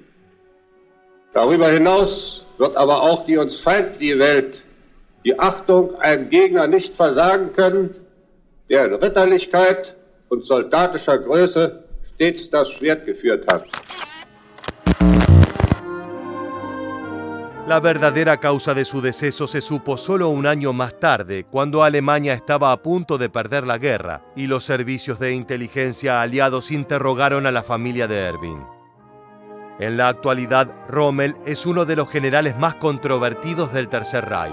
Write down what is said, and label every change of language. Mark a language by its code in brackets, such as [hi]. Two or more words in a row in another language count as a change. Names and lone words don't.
[de] Darüber hinaus wird aber auch die uns feindliche Welt die Achtung einem Gegner nicht versagen können, der in Ritterlichkeit und soldatischer Größe stets das Schwert geführt hat. [es] La verdadera causa de su deceso se supo solo un año más tarde, cuando Alemania estaba a punto de perder la guerra y los servicios de inteligencia aliados interrogaron a la familia de Erwin. En la actualidad, Rommel es uno de los generales más controvertidos del Tercer Reich.